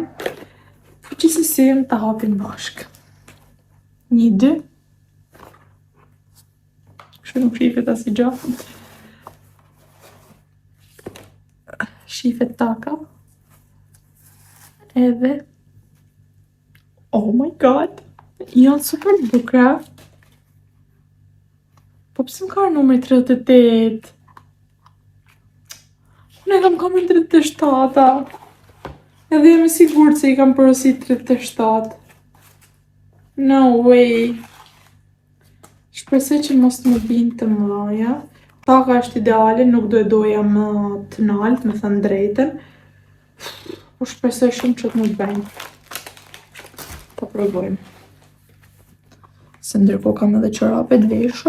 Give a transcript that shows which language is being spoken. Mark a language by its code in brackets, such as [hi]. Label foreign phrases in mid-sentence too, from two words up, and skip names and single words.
[sq] Po gjithsesi ta hapin bashkë. 1, 2. Kështu nuk shifet as i gjatë. Shifet taka. [en] Edhe oh my god, [sq] janë super bukra. Po pse më ka numri 38? Unë e kam kamin 37-a. Edhe jam e sigurt se i kam porosit 37. [en] No way. [sq] Shpresoj që mos më binë të mëdha. Taka është ideale, nuk do e doja më të nalt, me thënë drejtën. Po shpresoj shumë që të më bëjnë. Ta provojmë. Se ndërkohë kam edhe çorape të veshur.